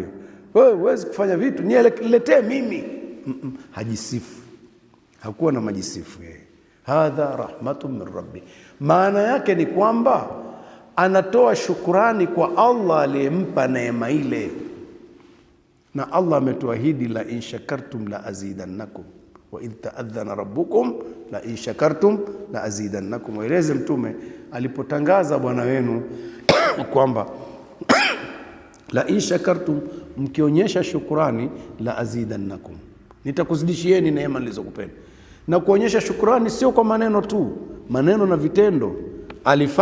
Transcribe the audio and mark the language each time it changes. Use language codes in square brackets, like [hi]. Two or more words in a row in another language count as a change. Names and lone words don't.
[sw] Wewe huwezi kufanya vitu, niletee mimi. Hajisifu, hakuwa na majisifu yeye. [ar] هذا رحمة من ربي, [sw] maana yake ni kwamba anatoa shukurani kwa Allah aliyempa neema ile. Na Allah ametuahidi, [ar] لئن شكرتم لأزيدنكم وإذ تأذن ربكم لئن شكرتم لأزيدنكم. [sw] Waeleze Mtume alipotangaza Bwana wenu kwamba [ar] لئن شكرتم, [sw] mkionyesha shukrani, la azidannakum, nitakuzidishieni neema nilizokupeni. Na kuonyesha shukrani sio kwa maneno tu, maneno na vitendo.